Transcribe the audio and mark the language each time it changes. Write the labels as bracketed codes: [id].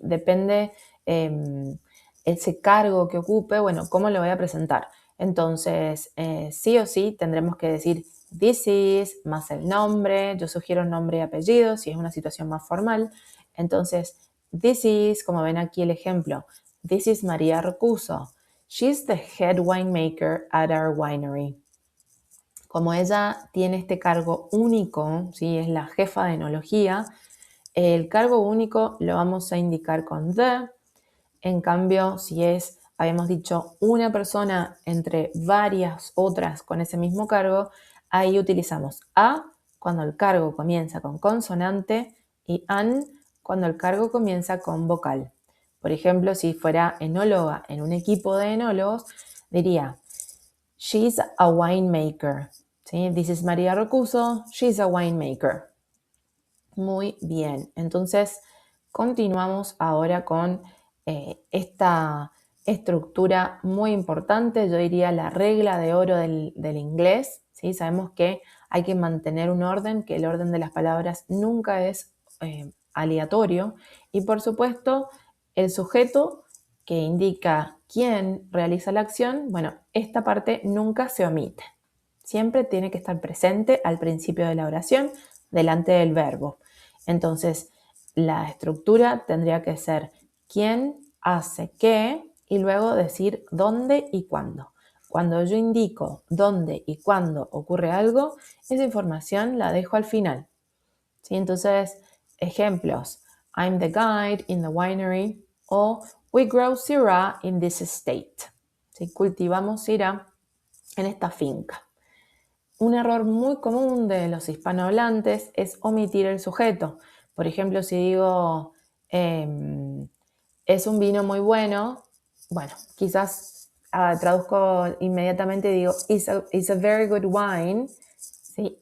[es] Depende ese cargo que ocupe, bueno, ¿cómo lo voy a presentar? Entonces, sí o sí tendremos que decir this is, más el nombre. Yo sugiero nombre y apellido si es una situación más formal. Entonces, this is, como ven aquí el ejemplo, this is María Rocuso. [en] She's the head winemaker at our winery. [es] Como ella tiene este cargo único, ¿sí? Es la jefa de enología, el cargo único lo vamos a indicar con the. En cambio, si es, habíamos dicho, una persona entre varias otras con ese mismo cargo, ahí utilizamos a cuando el cargo comienza con consonante y an cuando el cargo comienza con vocal. Por ejemplo, si fuera enóloga en un equipo de enólogos, diría she's a winemaker. ¿Sí? [en] This is María Rocuso, she's a winemaker. [es] Muy bien, entonces continuamos ahora con esta estructura muy importante, yo diría la regla de oro del inglés. ¿Sí? Sabemos que hay que mantener un orden, que el orden de las palabras nunca es aleatorio, y por supuesto el sujeto que indica quién realiza la acción, bueno, esta parte nunca se omite. Siempre tiene que estar presente al principio de la oración, delante del verbo. Entonces, la estructura tendría que ser quién hace qué y luego decir dónde y cuándo. Cuando yo indico dónde y cuándo ocurre algo, esa información la dejo al final. ¿Sí? Entonces, ejemplos. [en] I'm the guide in the winery o we grow Syrah in this estate. [es] ¿Sí? Cultivamos Syrah en esta finca. Un error muy común de los hispanohablantes es omitir el sujeto. Por ejemplo, si digo es un vino muy bueno, bueno, quizás traduzco inmediatamente y digo it's a very good wine, ¿sí?